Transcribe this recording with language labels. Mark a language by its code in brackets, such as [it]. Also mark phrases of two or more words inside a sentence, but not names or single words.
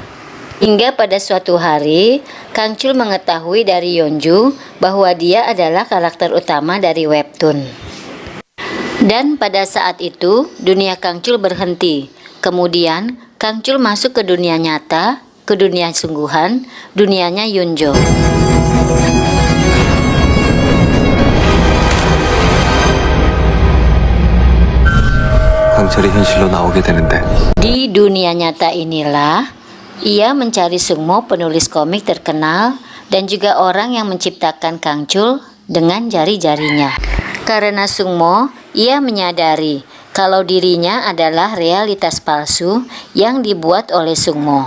[id] Hingga pada suatu hari, Kang Chul mengetahui dari Yeonju bahwa dia adalah karakter utama dari webtoon. Dan pada saat itu, dunia Kang Chul berhenti. Kemudian, Kang Chul masuk ke dunia nyata, ke dunia sungguhan, dunianya Yeonju. [ko] 강철이 현실로 나오게 되는데. [id] Di dunia nyata inilah ia mencari Sungmo, penulis komik terkenal dan juga orang yang menciptakan Kang Chul dengan jari-jarinya. Karena Sungmo, ia menyadari kalau dirinya adalah realitas palsu yang dibuat oleh Sungmo.